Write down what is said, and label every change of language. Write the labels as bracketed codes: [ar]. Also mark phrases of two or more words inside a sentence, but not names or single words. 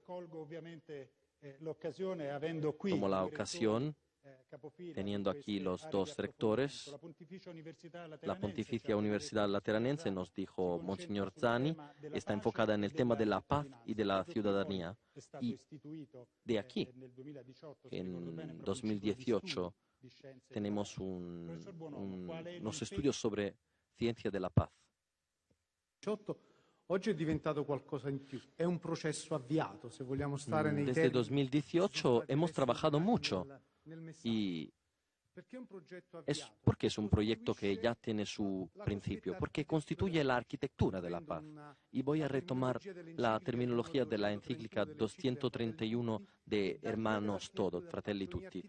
[es] Tomo la ocasión, teniendo aquí los 2 rectores, la Pontificia Universidad Lateranense, nos dijo Monseñor Zani, está enfocada en el tema de la paz y de la ciudadanía. Y de aquí, en 2018, tenemos unos estudios sobre ciencia de la paz. [it] Oggi è diventato qualcosa in più, è un processo avviato, se vogliamo stare nei [es] Desde 2018 hemos trabajado mucho. Y porque es un proyecto que ya tiene su principio, porque constituye la arquitectura de la paz. Y voy a retomar la terminología de la encíclica 231 de Hermanos Todos, Fratelli Tutti.